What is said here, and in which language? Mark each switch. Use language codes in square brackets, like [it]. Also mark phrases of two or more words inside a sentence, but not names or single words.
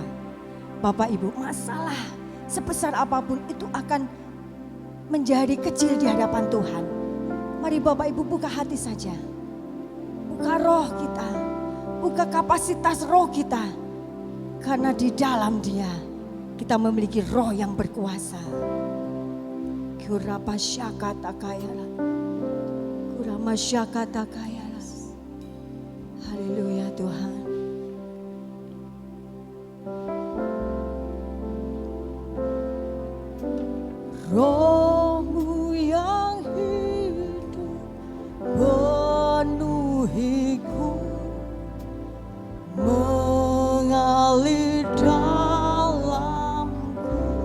[id] Bapak Ibu, masalah sebesar apapun itu akan menjadi kecil di hadapan Tuhan. Mari Bapak Ibu buka hati saja. Buka roh kita, buka kapasitas roh kita. Karena di dalam Dia kita memiliki roh yang berkuasa. Kurapa syakata kayala. Kurama syakata kayala. Haleluya Tuhan. Roh-Mu yang hidup penuhiku, mengalir dalamku.